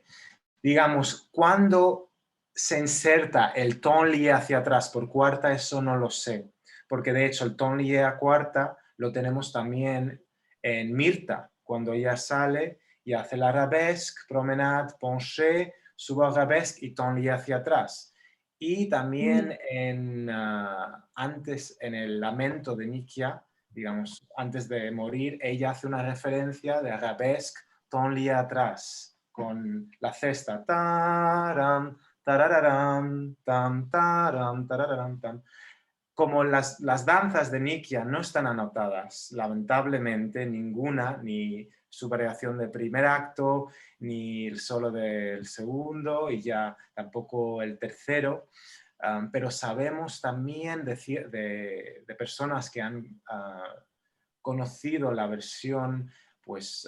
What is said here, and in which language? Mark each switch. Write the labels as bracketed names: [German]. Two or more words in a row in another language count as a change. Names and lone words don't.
[Spanish] Digamos, cuando se inserta el [French] ton lié [Spanish] hacia atrás por cuarta, eso no lo sé, porque de hecho el [French] ton lié [Spanish] a cuarta lo tenemos también en Mirta, cuando ella sale y hace la [French] arabesque, promenade, penché, [Spanish] subo arabesque y [French] ton lié [Spanish] hacia atrás. Y también antes, en el lamento de Nikia, digamos, antes de morir, ella hace una referencia de arabesque, [French] ton lié [Spanish] atrás, con la cesta. Taram, tarararam, tam, taram, tarararam, tam. como las danzas de Nikia no están anotadas, lamentablemente ninguna, ni su variación de primer acto, ni el solo del segundo y ya tampoco el tercero, pero sabemos también de personas que han conocido la versión pues,